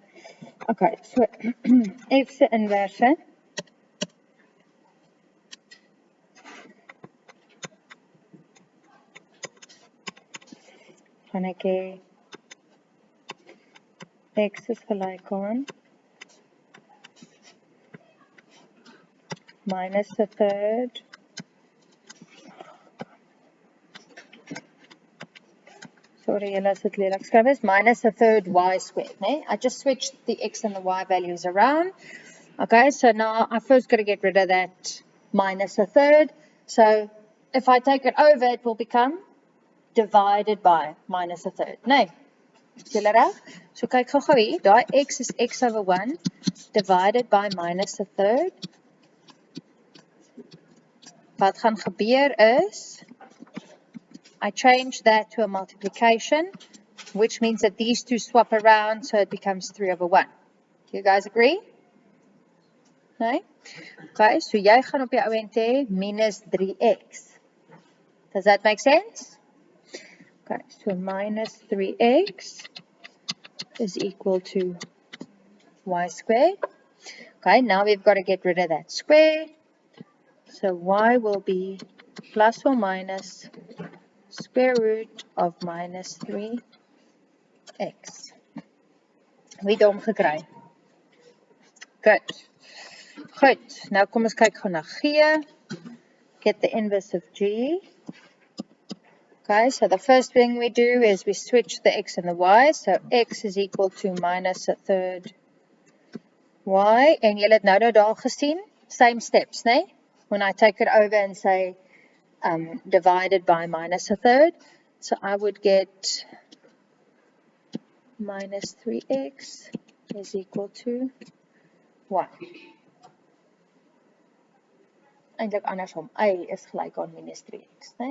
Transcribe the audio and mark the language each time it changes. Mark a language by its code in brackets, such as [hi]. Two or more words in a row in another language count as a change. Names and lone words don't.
[af] Okay, so f se inverse gaan ek hê x is gelyk aan [en] minus the third sorry, [af] julle as dit lelik skryf is, [en] minus the third y squared, [af] né? [en] I just switched the x and the y values around. Okay, so now I first got to get rid of that minus a third. So if I take it over, it will become divided by minus a third. [af] Nee, julle reg? So kyk gou hier, daai x is [en] x over 1 divided by minus a third. [af] Wat gaan gebeur is, [en] I change that to a multiplication, which means that these two swap around, so it becomes 3 over 1. Do you guys agree? [af] Nee? Okay, so jy gaan op die ouend hê minus 3x. [en] Does that make sense? Okay, so minus 3x is equal to y squared. Okay, now we've got to get rid of that square. So y will be plus or minus square root of minus 3x. [af] Wie het hom gekry? [en] Good. [af] Goed, nou kom ons kyk gou na G. [en] Get the inverse of G. Okay, so the first thing we do is we switch the x and the y. So x is equal to minus a third y. [af] En julle het nou daar gesien, [en] same steps, né? When I take it over and say divided by minus a third. So I would get minus 3x is equal to 1. [af] Eintlik andersom, y is gelyk aan minus 3x, né?